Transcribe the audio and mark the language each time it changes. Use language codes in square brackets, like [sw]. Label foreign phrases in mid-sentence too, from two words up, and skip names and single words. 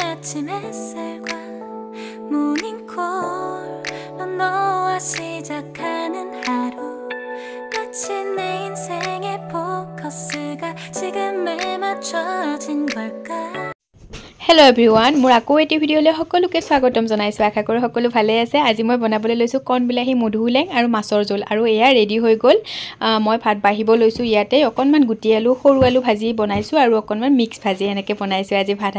[ko] 아침 햇살과 모닝콜로 너와 시작하는 하루 마치 내 인생의 포커스가 지금에 맞춰진 걸까 [en] Hello everyone, [as] মোৰ আকৌ এটি ভিডিঅ'লৈ সকলোকে স্বাগতম জনাইছো আশা কৰো সকলো ভালে আছে আজি মই বনাবলৈ লৈছো কণ বিলাহী মধুলেং আৰু মাছৰ জোল আৰু এয়া ৰেডি হৈ গল মই ভাত বাঢ়িব লৈছো ইয়াতে অকনমান গুটি আলু সৰু আলু ভাজি বনাইছো আৰু অকনমান মিক্স ভাজি এনেকৈ বনাইছো আজি ভাত